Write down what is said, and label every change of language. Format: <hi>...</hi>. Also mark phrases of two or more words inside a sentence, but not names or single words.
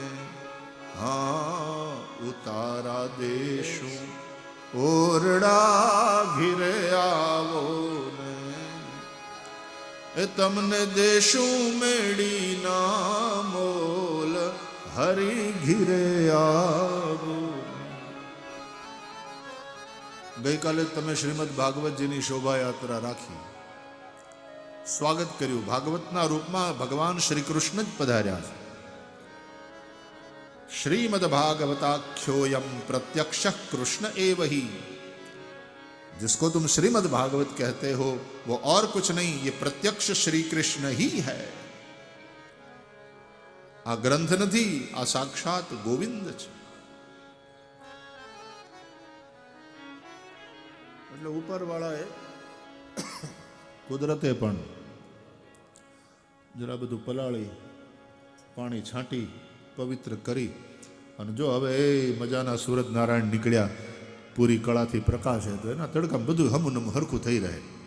<gu>હા ઉતારા દેશું ઓરડા ઘીરે આવો ને, એ તમને દેશું મેળી ના મોલ હરી ઘીરે આવો. ગઈકાલે તમે શ્રીમદ ભાગવતજીની શોભાયાત્રા રાખી, સ્વાગત કર્યું. ભાગવતના રૂપમાં ભગવાન શ્રી કૃષ્ણ જ પધાર્યા છે.</gu> <sa>श्रीमद भागवताख्योयम प्रत्यक्ष कृष्ण एव ही.</sa> <hi>जिसको तुम श्रीमद भागवत कहते हो वो और कुछ नहीं, ये प्रत्यक्ष श्री कृष्ण ही है.</hi> <gu>આ ગ્રંથ નહીં, આ સાક્ષાત ગોવિંદ છે. એટલે ઉપરવાળાએ કુદરતે પણ જરા બધું પલાળી પાણી છાંટી પવિત્ર કરી અને જો હવે એ મજાના સૂરજ નારાયણ નીકળ્યા પૂરી કળાથી પ્રકાશે તો એના તડકામાં બધું હમુનમ હરખું થઈ રહે.</gu>